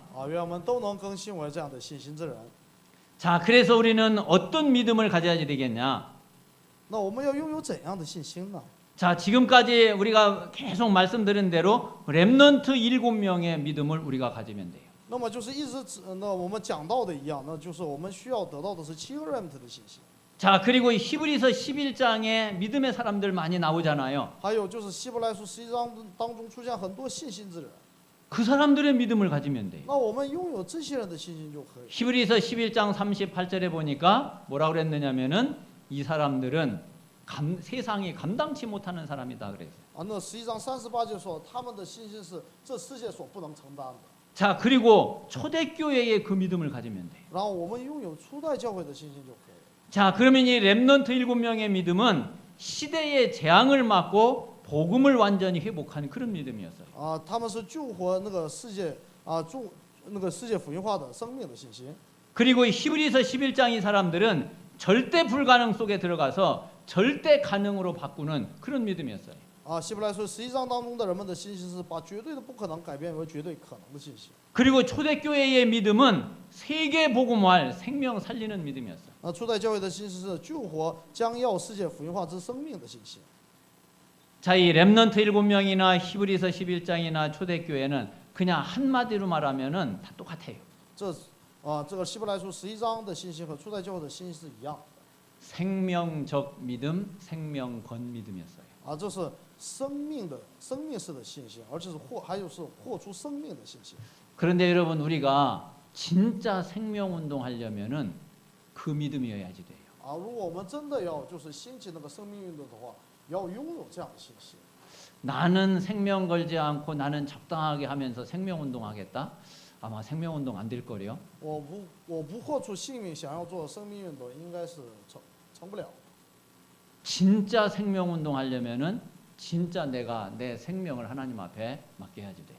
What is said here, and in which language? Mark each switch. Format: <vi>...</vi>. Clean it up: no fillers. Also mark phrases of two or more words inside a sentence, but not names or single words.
<zh>啊，愿我们都能更新为这样的信心之人。</zh> <ko>자, 그래서 우리는 어떤 믿음을 가져야 되겠냐?</ko> <zh>那我们要拥有怎样的信心呢？</zh> <ko>자, 지금까지 우리가 계속 말씀드린 대로 렘넌트 7명의 믿음을 우리가 가지면 돼요.</ko> <zh>那么就是一直那我们讲到的一样，那就是我们需要得到的是7个 remnant 的信心。</zh> <ko>자, 그리고 히브리서 11장에 믿음의 사람들 많이 나오잖아요.</ko> <zh>还有就是希伯来书11章当中出现很多信心之人，</zh> <ko>그 사람들의 믿음을 가지면 돼요.</ko> <zh>那我们拥有这些人的信心就可以。</zh> <ko>히브리서 11장 38절에 보니까 뭐라고 그랬느냐면은 이 사람들은 세상이 감당치 못하는 사람이다 그랬어요.</ko> <zh>啊，那11章38节说，他们的信心是这世界所不能承担的。</zh> <ko>자, 그리고 초대교회의 그 믿음을 가지면 돼요.</ko> <zh>然后我们拥有初代教会的信心就可以。</zh> <ko>자, 그러면 이 렘넌트 7명의 믿음은 시대의 재앙을 막고 복음을 완전히 회복하는 그런 믿음이었어요.</ko> <zh>啊，他们是救活那个世界啊，那个世界福音化的生命的信心。</zh> <ko>그리고 히브리서 11장 이 사람들은 절대 불가능 속에 들어가서 절대 가능으로 바꾸는 그런 믿음이었어요.</ko> <zh>啊，希伯来书11章当中的人们的信心是把绝对的不可能改变为绝对可能的信心。</zh> <ko>그리고 초대교회의 믿음은 세계 복음화할 생명 살리는 믿음이었어요.</ko> <zh>那初代教会的信心是救活将要世界福音化之生命的信心。</zh> <ko>자, 이 렘넌트 7명이나 히브리서 11장이나 초대교회는 그냥 한마디로 말하면은 다 똑같아요.</ko> <zh>这个希伯来书11章的信心和初代教会的信心是一样的。</zh> <ko>생명적 믿음, 생명건 믿음이었어요.</ko> <zh>啊，这是生命式的信心，而且是还有是活出生命的信心。</zh> <ko>그런데 여러분 우리가 진짜 생명 운동 하려면은 그 믿음이어야지 돼요.</ko> <zh>啊，如果我们真的要就是兴起那个生命运动的话，要拥有这样的信心。</zh> <ko>나는 생명 걸지 않고 나는 적당하게 하면서 생명 운동 하겠다? 아마 생명 운동 안 될 거래요.</ko> <zh>我不活出性命，想要做生命运动，应该是成不了。</zh> <ko>진짜 생명 운동 하려면은 진짜 내가 내 생명을 하나님 앞에 맡겨야지 돼.</ko>